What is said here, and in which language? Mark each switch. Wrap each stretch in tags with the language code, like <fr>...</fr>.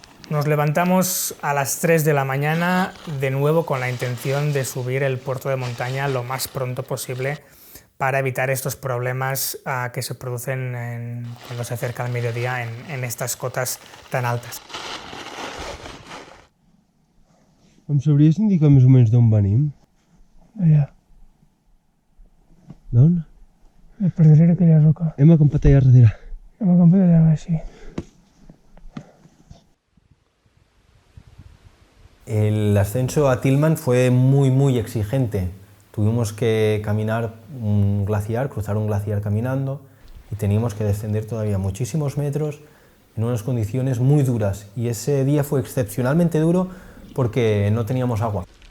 <es>Nos levantamos a las 3 de la mañana de nuevo con la intención de subir el puerto de montaña lo más pronto posible para evitar estos problemas que se producen cuando se acerca el mediodía en estas cotas tan altas.</es> <ca>Em sabries indicar més o menys d'on venim? Allà, D'on? per darrere aquella roca. Hem acampat allà darrere. Hem acampat allà baix, sí.</ca> <es>El ascenso a Tillman fue muy exigente. Tuvimos que caminar un glaciar, cruzar un glaciar caminando y teníamos que descender todavía muchísimos metros en unas condiciones muy duras. Y ese día fue excepcionalmente duro porque no teníamos agua.</es>